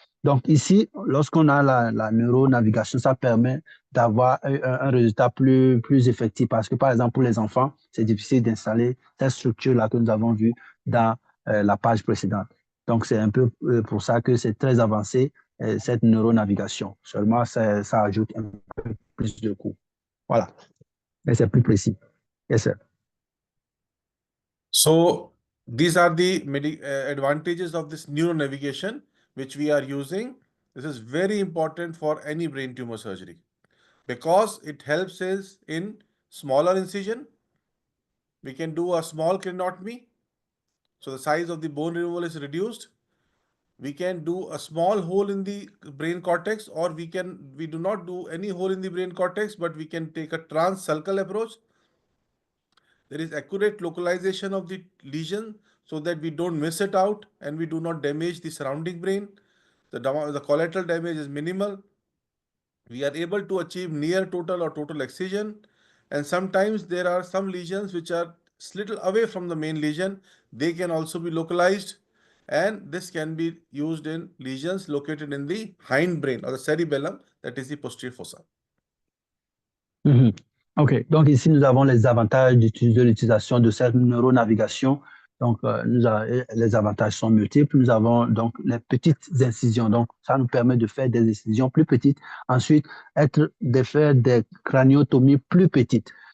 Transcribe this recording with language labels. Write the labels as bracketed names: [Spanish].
[French] Donc, ici, lorsqu'on a la neuronavigation, ça permet d'avoir un résultat plus effectif parce que, par exemple, pour les enfants, c'est difficile d'installer cette structure-là que nous avons vue dans la page précédente. Donc, c'est un peu pour ça que c'est très avancé, cette neuronavigation. Seulement, ça ajoute un peu plus de coûts. Voilà. Mais c'est plus précis. [English] Yes, sir. So these are the advantages of this neuronavigation, which we are using. This is very important for any brain tumor surgery because it helps us in smaller incision. We can do a small craniotomy. So the size of the bone removal is reduced. We can do a small hole in the brain cortex, or we do not do any hole in the brain cortex, but we can take a transsulcal approach. There is accurate localization of the lesion so that we don't miss it out and we do not damage the surrounding brain. The collateral damage is minimal. We are able to achieve near total or total excision. And sometimes there are some lesions which are little away from the main lesion. They can also be localized. And this can be used in lesions located in the hindbrain or the cerebellum, that is the posterior fossa. OK. [French] Donc, ici, nous avons les avantages de l'utilisation de cette neuronavigation. Donc, les avantages sont multiples. Nous avons donc les petites incisions. Donc, ça nous permet de faire des incisions plus petites. Ensuite, de faire des craniotomies plus petites.